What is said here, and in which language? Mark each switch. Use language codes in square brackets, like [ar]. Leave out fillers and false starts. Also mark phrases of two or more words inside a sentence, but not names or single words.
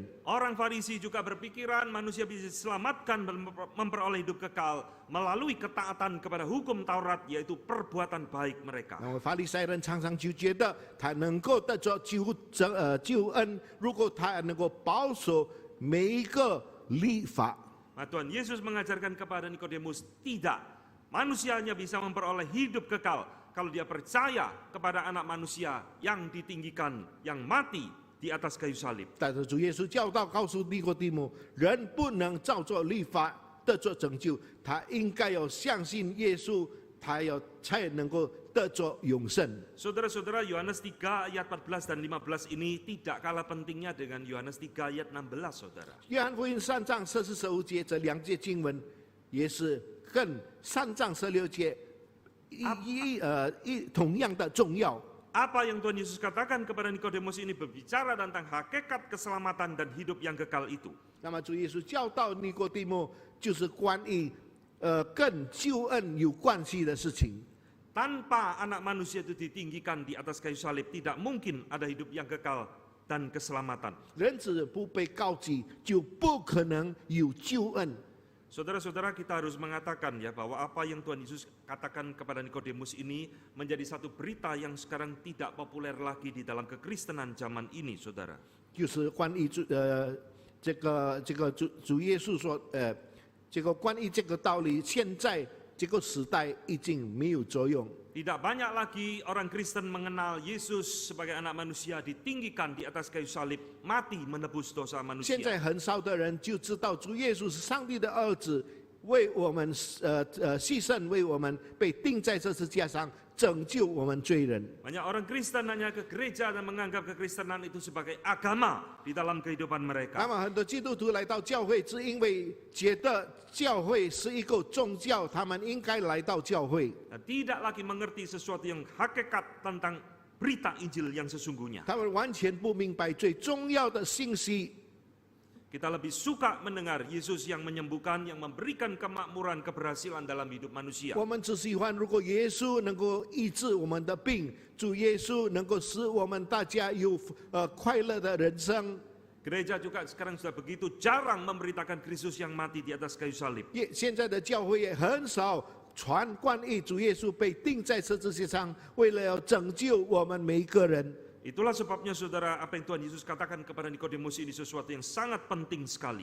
[id] Orang Farisi juga berpikiran manusia bisa diselamatkan dan memperoleh hidup kekal melalui ketaatan kepada hukum Taurat, yaitu perbuatan baik mereka. [zh] 那么法利赛人常常就觉得他能够得着救恩，如果他能够保守每一个律法。 [id] Nah, Tuhan Yesus mengajarkan kepada Nikodemus, tidak, manusia hanya bisa memperoleh hidup kekal kalau dia percaya kepada anak manusia yang ditinggikan, yang mati di atas kayu salib. [zh] 但是主耶稣教导告诉尼哥底母，人不能照着律法得着拯救，他应该要相信耶稣，他要才能够得着永生。 [id] Saudara-saudara, Yohanes 3 ayat 14 dan 15 ini tidak kalah pentingnya dengan Yohanes 3 ayat 16, saudara. [zh] 约翰福音3章45节这两节经文，也是跟3章16节同样的重要。 [id] Apa yang Tuhan Yesus katakan kepada Nikodemus ini berbicara tentang hakikat keselamatan dan hidup yang kekal itu. [zh] 那么主耶稣教导尼哥底母，就是关于跟救恩有关系的事情。 [id] Tanpa anak manusia itu ditinggikan di atas kayu salib, tidak mungkin ada hidup yang kekal dan keselamatan. [zh] 人子不被高举，就不可能有救恩。 [id] Saudara-saudara, kita harus mengatakan ya bahwa apa yang Tuhan Yesus katakan kepada Nikodemus ini menjadi satu berita yang sekarang tidak populer lagi di dalam kekristenan zaman ini, saudara. [zh] 就是关于这个主耶稣说这个关于这个道理，现在这个时代已经没有作用。 [id] Tidak banyak lagi orang Kristen mengenal Yesus sebagai anak manusia ditinggikan di atas kayu salib, mati menebus dosa [zh] 现 [id] manusia. [zh] 在很少的人就知道主耶稣是上帝的儿子，为我们牺牲，为我们被钉在十字架上，拯救我们罪人。 [id] Banyak orang Kristen hanya ke gereja dan menganggap kekristenan itu sebagai agama di dalam kehidupan [zh] 那 [id] mereka. [zh] 么很多基督徒来到教会，是因为觉得教会是一个宗教，他们应该来到教会。 [id] Dan tidak lagi mengerti sesuatu yang hakikat tentang berita Injil yang sesungguhnya. [zh] 他们完全不明白最重要的信息。 [id] Kita lebih suka mendengar Yesus yang menyembuhkan, yang memberikan kemakmuran, keberhasilan dalam hidup manusia. [zh] 我们只喜欢，如果耶稣能够医治我们的病，主耶稣能够使我们大家有快乐的人生。 [id] Gereja juga sekarang sudah begitu jarang memberitakan Kristus yang mati di atas kayu salib. [zh] 现在的教会也很少传关于主耶稣被钉在十字架上，为了要拯救我们每一个人。 [id] Itulah sebabnya saudara, apa yang Tuhan Yesus katakan kepada Nikodemus ini sesuatu yang sangat penting sekali.